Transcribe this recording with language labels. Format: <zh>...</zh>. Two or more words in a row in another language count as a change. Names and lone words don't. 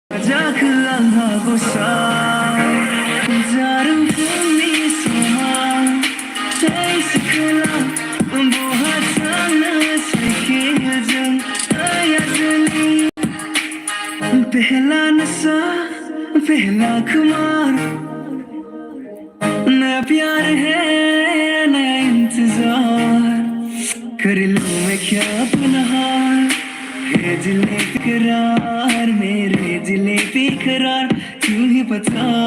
<brx>जाखो आंहा गसा जारुं फुंनि समाव जाय सिखोला बहा थांनो साइकेलजों ओइ आजोलि</brx> <hi>पहला नशा पहला खुमार नया प्यार है नया इंतजार कर लूं मैं क्या पुनः है दिले करार मेरे दिले बेकरार क्यों ही पता</hi>